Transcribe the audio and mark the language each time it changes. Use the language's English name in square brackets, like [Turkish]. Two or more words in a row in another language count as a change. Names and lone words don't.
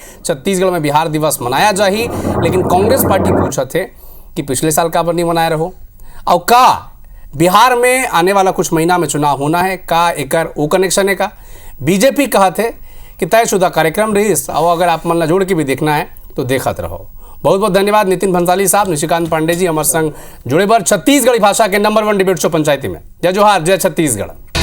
[Chhattisgarhi] छत्तीसगढ़ में बिहार दिवस मनाया जाही, लेकिन कांग्रेस पार्टी पूछा थे कि पिछले साल का नहीं मनाए रहो और का बिहार में आने वाला कुछ महीना में चुनाव होना है का एकर वो कनेक्शन है का। बीजेपी कहा थे कि तयशुदा कार्यक्रम रही और अगर आप मन जोड़ के भी देखना है तो देखत रहो। बहुत बहुत धन्यवाद नितिन भंसाली साहब, निशिकांत पांडे जी हमारे संग जुड़े बर छत्तीसगढ़ी भाषा के नंबर 1 [English] debate show [Chhattisgarhi] पंचायती में। जय जोहार, जय छत्तीसगढ़।